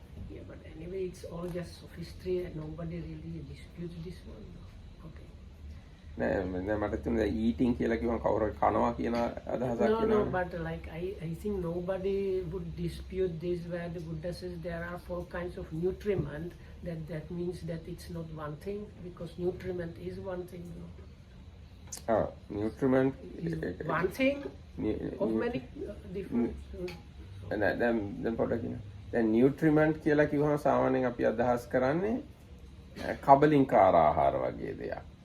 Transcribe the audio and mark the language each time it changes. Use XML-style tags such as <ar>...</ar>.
<en>Yeah, but anyway it's all just sophistry and nobody really disputes this one. Okay.</en> <si>නෑ මට තුනේ eating කියලා කිව්වම කවුරු කනවා කියන අදහසක්</si> <en>No, but like I think nobody would dispute this where the Buddha says there are 4 kinds of nutriment, that means that it's not one thing because nutriment is one thing. nutriment Is one thing of many different.</en> <si>දැන් පොඩ්ඩක් කියන්න. දැන් nutriment කියලා කිව්වම සාමාන්‍යයෙන් අපි අදහස් කරන්නේ කබලින්කාර ආහාර වගේ දෙයක්.</si>